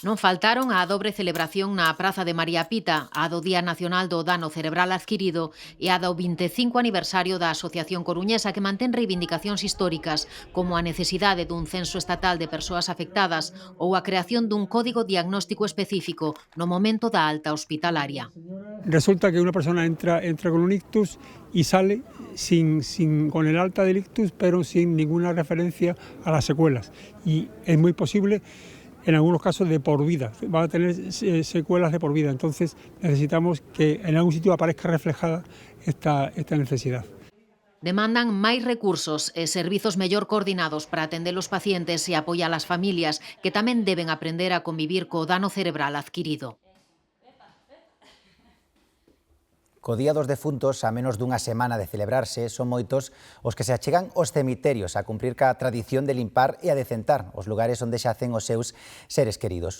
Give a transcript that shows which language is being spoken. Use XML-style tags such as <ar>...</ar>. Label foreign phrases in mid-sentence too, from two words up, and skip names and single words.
<gl>Non faltaron a dobre celebración na Praza de María Pita, a do Día Nacional do Dano Cerebral Adquirido e a do 25 aniversario da Asociación Coruñesa, que mantén reivindicacións históricas como a necesidade dun censo estatal de persoas afectadas ou a creación dun código diagnóstico específico no momento da alta hospitalaria.</gl> <es>Resulta que una persona entra con un ictus y sale con el alta del ictus, pero sin ninguna referencia a las secuelas. Y es muy posible, en algunos casos, de por vida. Va a tener secuelas de por vida. Entonces necesitamos que en algún sitio aparezca reflejada esta necesidad.</es> <gl>Demandan máis recursos e servizos mellor coordinados para atender os pacientes e apoiar as familias, que tamén deben aprender a convivir co dano cerebral adquirido. Co Día dos Defuntos, a menos dunha semana de celebrarse, son moitos os que se achegan aos cemiterios a cumprir ca tradición de limpar e a decentar os lugares onde xacen os seus seres queridos.</gl>